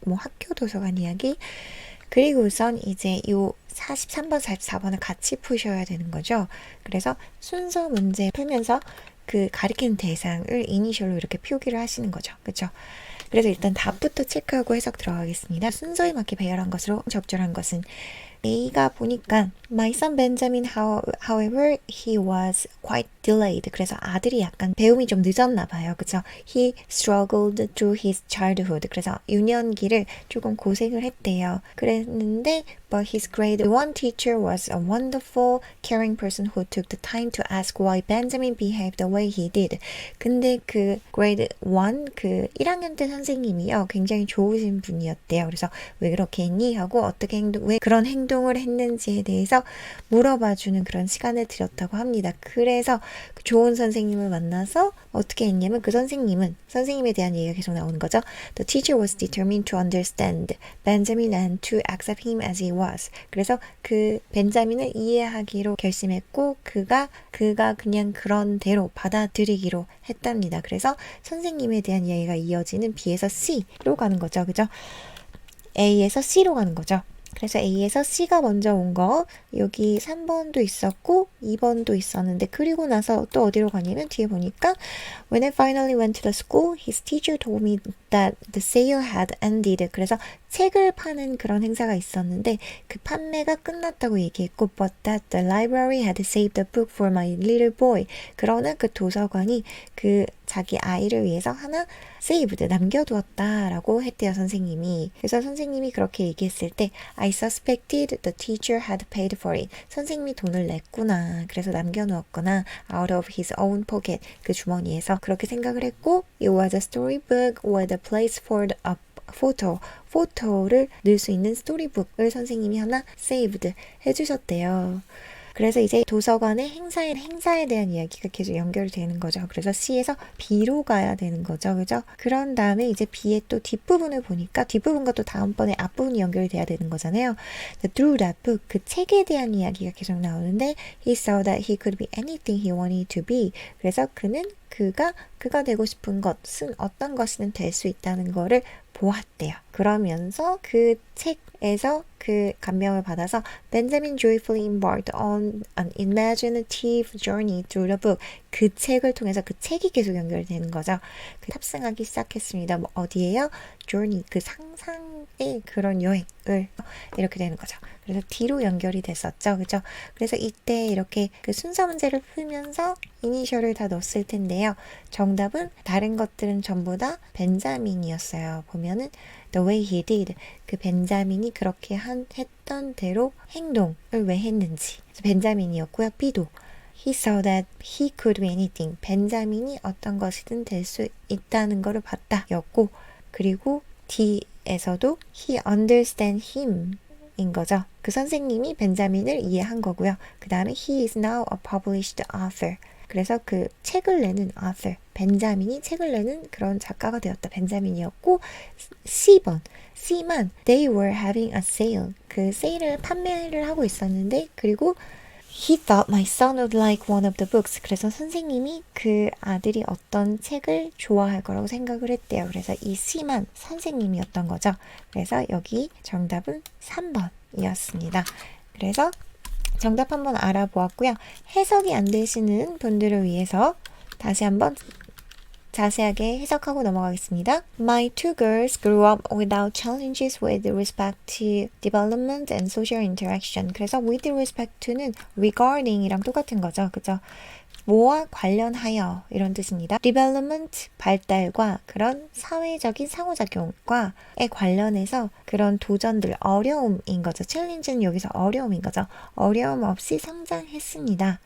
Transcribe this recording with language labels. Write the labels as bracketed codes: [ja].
[ko] 뭐 학교 도서관 이야기, 그리고선 이제 요 43번, 44번을 같이 푸셔야 되는 거죠. 그래서 순서 문제 풀면서 그 가리키는 대상을 이니셜로 이렇게 표기를 하시는 거죠. 그렇죠? 그래서 일단 답부터 체크하고 해석 들어가겠습니다. 순서에 맞게 배열한 것으로 적절한 것은 A가 보니까 [en] My son Benjamin, however, he was quite delayed. [ko] 그래서 아들이 약간 배움이 좀 늦었나 봐요. 그쵸? [en] He struggled through his childhood. [ko] 그래서 유년기를 조금 고생을 했대요. 그랬는데 [en] But his grade 1 teacher was a wonderful, caring person who took the time to ask why Benjamin behaved the way he did. [ko] 근데 그 grade 1, 그 1학년 때 선생님이요. 굉장히 좋으신 분이었대요. 그래서 왜 그렇게 했니? 하고 어떻게 왜 그런 행동을 했는지에 대해서 물어봐주는 그런 시간을 드렸다고 합니다. 그래서 그 좋은 선생님을 만나서 어떻게 했냐면 그 선생님에 대한 얘기가 계속 나오는 거죠. [en] The teacher was determined to understand Benjamin and to accept him as he was. [ko] 그래서 그 벤자민을 이해하기로 결심했고 그가 그냥 그런 대로 받아들이기로 했답니다. 그래서 선생님에 대한 이야기가 이어지는 B에서 C로 가는 거죠. 그죠? A에서 C로 가는 거죠. 그래서 A에서 C가 먼저 온 거, 여기 3번도 있었고 2번도 있었는데 그리고 나서 또 어디로 가냐면 뒤에 보니까 [en] When I finally went to the school, his teacher told me that the sale had ended. [ko] 그래서 책을 파는 그런 행사가 있었는데 그 판매가 끝났다고 얘기했고 [en] But that the library had saved a book for my little boy. [ko] 그러나 그 도서관이 그 자기 아이를 위해서 하나 saved, 남겨두었다라고 했대요, 선생님이. 그래서 선생님이 그렇게 얘기했을 때 [en] I suspected the teacher had paid for it. [ko] 선생님이 돈을 냈구나. 그래서 남겨놓았구나. [en] Out of his own pocket. [ko] 그 주머니에서. 그렇게 생각을 했고 [en] It was a storybook with a place for a [ko] 포토를 넣을 수 있는 스토리북을 선생님이 하나 saved 해주셨대요. 그래서 이제 도서관의 행사에 대한 이야기가 계속 연결이 되는 거죠. 그래서 C에서 B로 가야 되는 거죠. 그죠? 그런 다음에 이제 B의 또 뒷부분을 보니까 뒷부분과 또 다음번에 앞부분이 연결이 돼야 되는 거잖아요. [en] Through that book, [ko] 그 책에 대한 이야기가 계속 나오는데 [en] He saw that he could be anything he wanted to be. [ko] 그래서 그는 그가 되고 싶은 것은 어떤 것이든 될 수 있다는 거를 보았대요. 그러면서 그 책에서 그 감명을 받아서 [en] Benjamin joyfully embarked on an imaginative journey through the book. [ko] 그 책을 통해서 그 책이 계속 연결되는 거죠. 그 탑승하기 시작했습니다. 뭐 어디에요? journey, 그 상상의 그런 여행을 이렇게 되는 거죠. 그래서 D로 연결이 됐었죠. 그죠? 그래서 이때 이렇게 그 순서 문제를 풀면서 이니셜을 다 넣었을 텐데요. 정답은 다른 것들은 전부 다 벤자민이었어요. 보면은 [en] the way he did, [ko] 그 벤자민이 그렇게 했던 대로 행동을 왜 했는지. 그래서 벤자민이었고요. [en] B도 He saw that he could be anything. [ko] 벤자민이 어떤 것이든 될 수 있다는 것을 봤다 였고, 그리고 D에서도 [en] he understand him [ko] 인 거죠. 그 선생님이 벤자민을 이해한 거고요. 그 다음에 [en] he is now a published author. [ko] 그래서 그 책을 내는 author, 벤자민이 책을 내는 그런 작가가 되었다. 벤자민이었고 C만 [en] they were having a sale. [ko] 그 세일을 판매를 하고 있었는데 그리고 [en] He thought my son would like one of the books. [ko] 그래서 선생님이 그 아들이 어떤 책을 좋아할 거라고 생각을 했대요. 그래서 이 C만 선생님이었던 거죠. 그래서 여기 정답은 3번이었습니다. 그래서 정답 한번 알아보았고요. 해석이 안 되시는 분들을 위해서 다시 한번 자세하게 해석하고 넘어가겠습니다. [en] My two girls grew up without challenges with respect to development and social interaction. [ko] 그래서 [en] with respect to [ko] 는 regarding이랑 똑같은 거죠. 그죠? 뭐와 관련하여 이런 뜻입니다. development, 발달과 그런 사회적인 상호작용과에 관련해서 그런 도전들, 어려움인 거죠. challenge는 여기서 어려움인 거죠. 어려움 없이 성장했습니다.